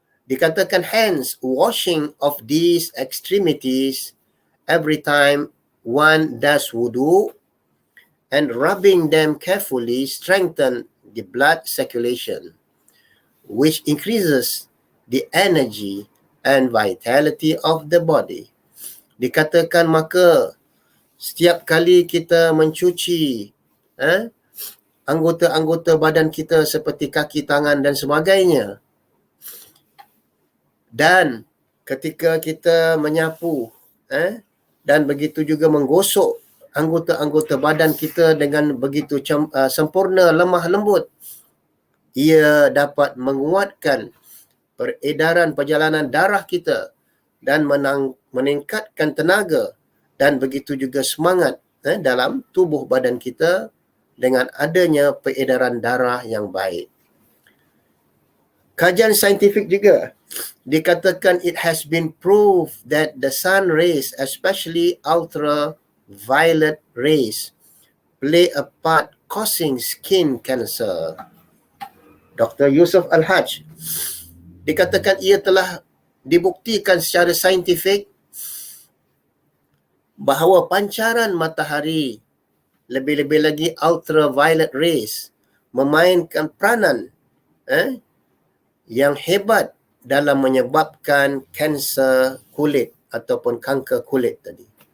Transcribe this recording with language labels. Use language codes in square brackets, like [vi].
[ms] Dikatakan [en] hence washing of these extremities every time one does wudu and rubbing them carefully strengthen the blood circulation, which increases the energy and vitality of the body. [ms] Dikatakan maka setiap kali kita mencuci anggota-anggota badan kita seperti kaki, tangan dan sebagainya, dan ketika kita menyapu dan begitu juga menggosok anggota-anggota badan kita dengan begitu sempurna, lemah lembut, ia dapat menguatkan peredaran perjalanan darah kita dan meningkatkan tenaga dan begitu juga semangat dalam tubuh badan kita dengan adanya peredaran darah yang baik. Kajian saintifik juga dikatakan [en] it has been proved that the sun rays, especially ultraviolet rays, play a part causing skin cancer. [ms] Dr. Yusuf Al-Hajj dikatakan ia telah dibuktikan secara saintifik bahawa pancaran matahari, lebih-lebih lagi ultraviolet rays, memainkan peranan yang hebat dalam menyebabkan kanser kulit ataupun kanker kulit tadi.